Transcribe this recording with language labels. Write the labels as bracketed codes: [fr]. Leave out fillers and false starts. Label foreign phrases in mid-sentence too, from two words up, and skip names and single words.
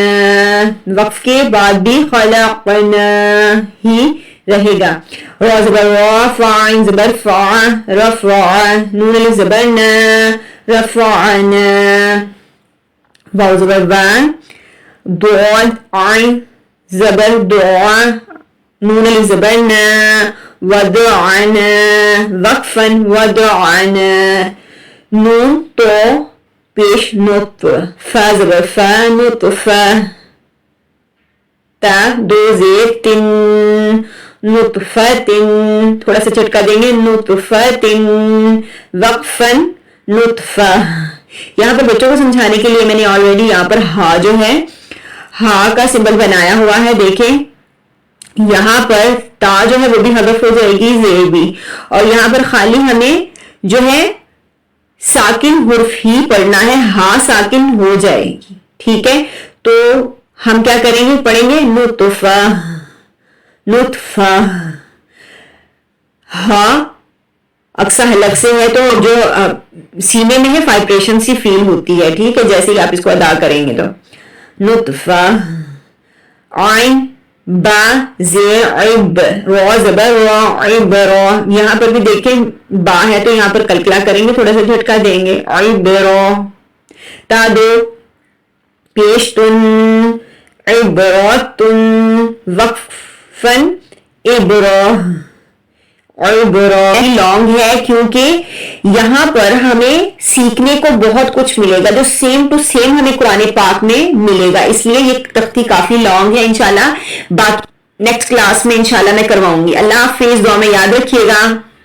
[ur] وقف کے بعد بھی خلقنا ہی رہے گا. را زبر را فا عین زبر فا رفع. نون الف زبر نا رفعنا. واو زبر وان ضاد عین زبر دعا. نون الف زبر نا وضعنا. وقفا وضعنا. نون تو پیش نطف. فا زبر فا نطفا. تا دو زیر تن نطفتن. تھوڑا سا چٹکا دیں گے نطفتن. وقفا نطفہ. یہاں پر بچوں کو سمجھانے کے لیے میں نے آلریڈی یہاں پر ہا جو ہے ہا کا سمبل بنایا ہوا ہے. دیکھیں یہاں پر تا جو ہے وہ بھی حذف ہو جائے گی زیر بھی. اور یہاں پر خالی ہمیں جو ہے ساکن حرف ہی پڑھنا ہے. ہا ساکن ہو جائے گی. ٹھیک ہے تو ہم کیا کریں گے؟ پڑھیں گے نطفہ نطفہ. ہاں اقصا حلق سے ہے تو جو سینے میں ہے وائبریشن سی فیل ہوتی ہے. ٹھیک ہے جیسے ہی آپ اس کو ادا کریں گے تو نطفہ. عین با زیر عب را زبر را عب را. یہاں پر بھی دیکھیں با ہے تو یہاں پر کلکلا کریں گے تھوڑا سا جھٹکا دیں گے. عب را. تا دو پیش تن عبراتن. وقفن عبرا. عبرا لانگ ہے کیونکہ یہاں پر ہمیں سیکھنے کو بہت کچھ ملے گا جو [en] same to same [ur] ہمیں قرآن پاک میں ملے گا. اس لیے یہ تختی کافی لانگ ہے. انشاءاللہ باقی [en] next class [ur] میں انشاءاللہ میں کرواؤں گی. اللہ حافظ. دعا میں یاد رکھیے گا.